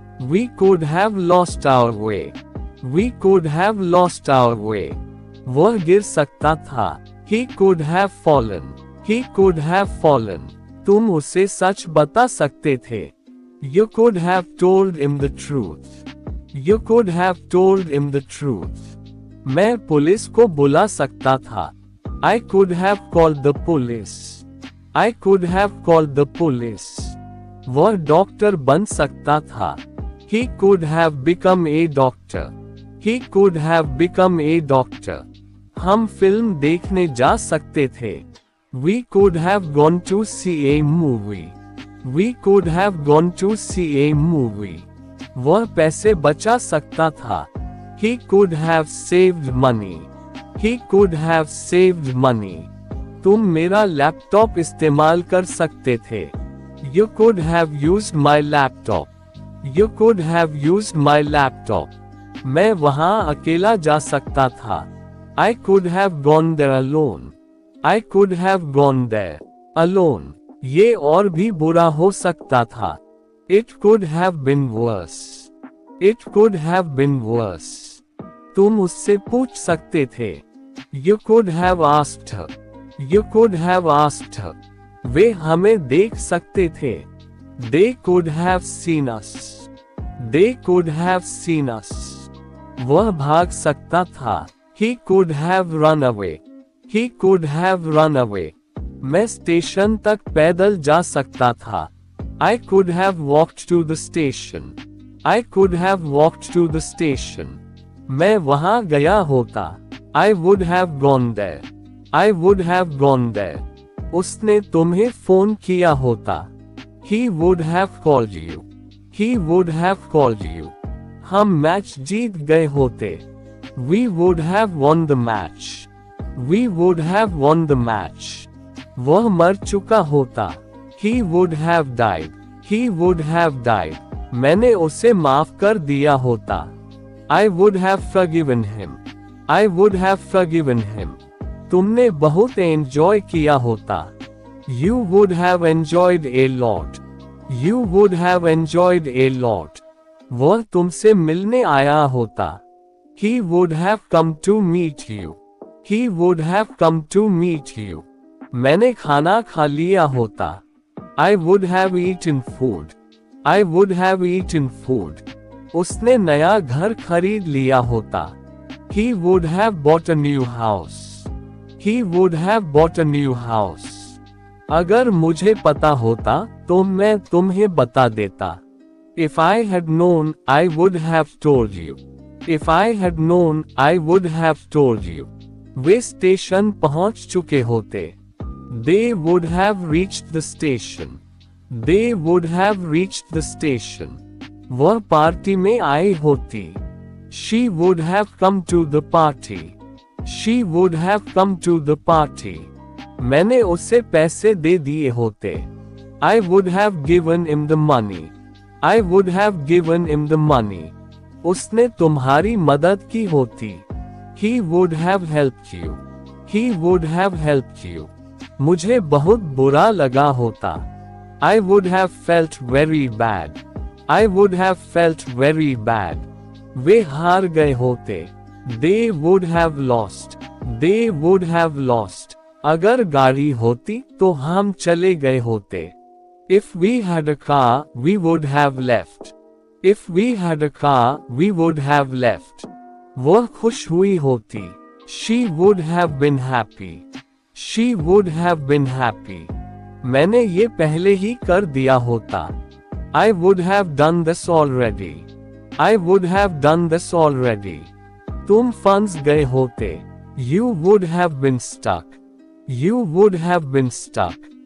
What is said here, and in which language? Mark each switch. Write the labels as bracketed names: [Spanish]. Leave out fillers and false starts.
[English] We could have lost our way. We could have lost our way. [Hindi] वह गिर सकता था। [English] He could have fallen. He could have fallen. [Hindi] तुम उसे सच बता सकते थे। [English] You could have told him the truth. You could have told him the truth. [Hindi] मैं पुलिस को बुला सकता था। [English] I could have called the police. I could have called the police. [Hindi] वह डॉक्टर बन सकता था। [English] He could have become a doctor. He could have become a doctor. [Hindi] हम फिल्म देखने जा सकते थे। [English] We could have gone to see a movie. We could have gone to see a movie. [Hindi] वह पैसे बचा सकता था। [English] He could have saved money. He could have saved money. [Hindi] तुम मेरा लैपटॉप इस्तेमाल कर सकते थे। [English] You could have used my laptop. You could have used my laptop. [Hindi] मैं वहाँ अकेला जा सकता था। [English] I could have gone there alone. I could have gone there alone. [Hindi] ये और भी बुरा हो सकता था। [English] It could have been worse. It could have been worse. [Hindi] तुम उससे पूछ सकते थे। [English] You could have asked her. You could have asked her. [Hindi] वे हमें देख सकते थे। [English] They could have seen us. They could have seen us. [Hindi] वह भाग सकता था। [English] He could have run away. He could have run away. [Hindi] मैं स्टेशन तक पैदल जा सकता था। [English] I could have walked to the station. I could have walked to the station. [Hindi] मैं वहाँ गया होता। [English] I would have gone there. I would have gone there. [Hindi] उसने तुम्हें फोन किया होता। [English] He would have called you. He would have called you. [Hindi] हम match जीत गए होते। [English] We would have won the match. We would have won the match. [Hindi] वह मर चुका होता। [English] He would have died. He would have died. [Hindi] मैंने उसे माफ कर दिया होता। [English] I would have forgiven him. I would have forgiven him. [Hindi] तुमने बहुत एंजॉय किया होता। [English] You would have enjoyed a lot. You would have enjoyed a lot. [Hindi] वह तुमसे मिलने आया होता। [English] He would have come to meet you. He would have come to meet you. [Hindi] मैंने खाना खा लिया होता। [English] I would have eaten food. I would have eaten food. [Hindi] उसने नया घर खरीद लिया होता। [English] He would have bought a new house. He would have bought a new house. [Hindi] अगर मुझे पता होता तो मैं तुम्हें बता देता। [English] If I had known, I would have told you. If I had known, I would have told you. [Hindi] Way station पहुंच चुके होते। [English] They would have reached the station. They would have reached the station. [Hindi] वह party में आई होती। [English] She would have come to the party. She would have come to the party. [Hindi] मैंने उसे पैसे दे दिए होते। [English] I would have given him the money. I would have given him the money. [Hindi] उसने तुम्हारी मदद की होती। [English] He would have helped you. He would have helped you. [Hindi] मुझे बहुत बुरा लगा होता। [English] I would have felt very bad. I would have felt very bad. [Hindi] वे हार गए होते। [English] They would have lost. They would have lost. [Hindi] अगर गाड़ी होती तो हम चले गए होते। [English] If we had a car, we would have left. If we had a car, we would have left. [Hindi] वह खुश हुई होती। [English] She would have been happy. She would have been happy. [Hindi] मैंने ये पहले ही कर दिया होता। [English] I would have done this already. I would have done this already. [Hindi] तुम फंस गए होते। [English] You would have been stuck. You would have been stuck.